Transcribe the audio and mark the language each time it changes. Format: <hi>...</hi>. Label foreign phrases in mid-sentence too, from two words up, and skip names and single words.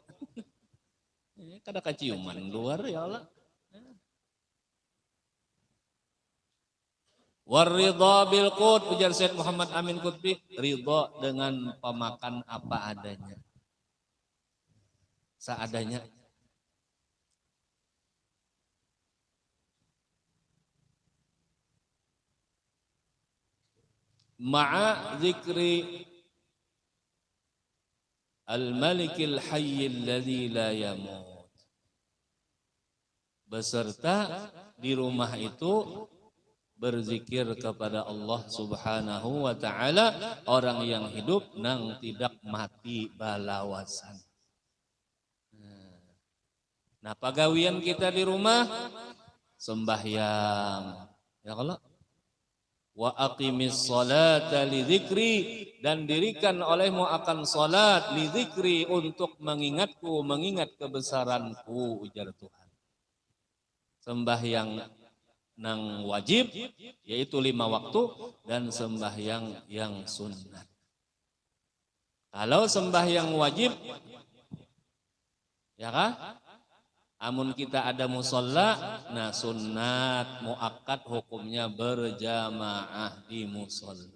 <bjn>Kada kaciuman luar</bjn> <ar>ya Allah. Waridha bil qut,</ar> <id>ujar Sayyid Muhammad Amin Qutbi, ridha dengan pemakan apa adanya. Seadanya.</id> <ar>Ma'a zikri al-malikil hayyil ladzi la yamut.</ar> <id>Beserta di rumah itu berzikir kepada Allah</id> <ar>Subhanahu wa ta'ala,</ar> <id>orang yang hidup nang tidak mati balawasan.</id> <bjn>Nah, pagawian kita di rumah sembahyang,</bjn> <id>ya Allah,</id> <ar>wa aqimis salata li dzikri,</ar> <id>dan dirikan olehmu akan salat</id> <ar>li dzikri,</ar> <id>untuk mengingatku, mengingat kebesaranku, ujar Tuhan. Sembahyang nang wajib yaitu 5 waktu, dan sembahyang yang sunat.</id> <bjn>Kalau sembahyang wajib ya kan, amun kita ada musola, nah</bjn> <ar>sunat muakkad</ar> <bjn>hukumnya berjamaah di musola.</bjn>